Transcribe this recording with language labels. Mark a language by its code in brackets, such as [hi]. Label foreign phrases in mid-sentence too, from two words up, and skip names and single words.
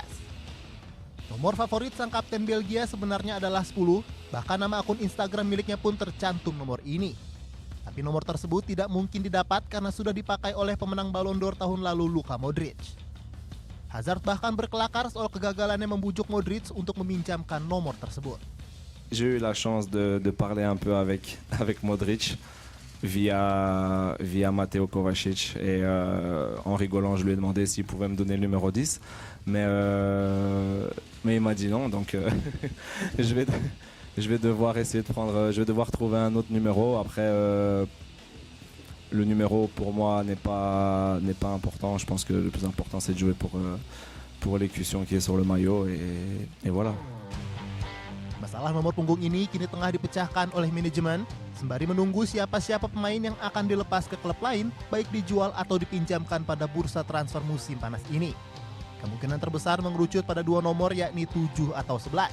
[id] Nomor favorit sang kapten Belgia sebenarnya adalah 10, bahkan nama akun Instagram miliknya pun tercantum nomor ini. Tapi nomor tersebut tidak mungkin didapat karena sudah dipakai oleh pemenang Ballon d'Or tahun lalu Luka Modric. Hazard bahkan berkelakar soal kegagalannya membujuk Modric untuk meminjamkan nomor tersebut. [fr] J'ai eu la chance de parler un peu avec Modric via Mateo Kovacic et en rigolant je lui ai demandé s'il pouvait me donner le numéro 10 mais il m'a dit non donc je vais devoir essayer de prendre, je vais devoir trouver un autre numéro. Après le numéro pour moi n'est pas important, je pense que le plus important c'est de jouer pour l'écusson qui est sur le maillot et voilà. [id] Masalah nomor punggung ini kini tengah dipecahkan oleh manajemen sembari menunggu siapa-siapa pemain yang akan dilepas ke klub lain, baik dijual atau dipinjamkan pada bursa transfer musim panas ini. Kemungkinan terbesar mengerucut pada dua nomor yakni 7 atau 11.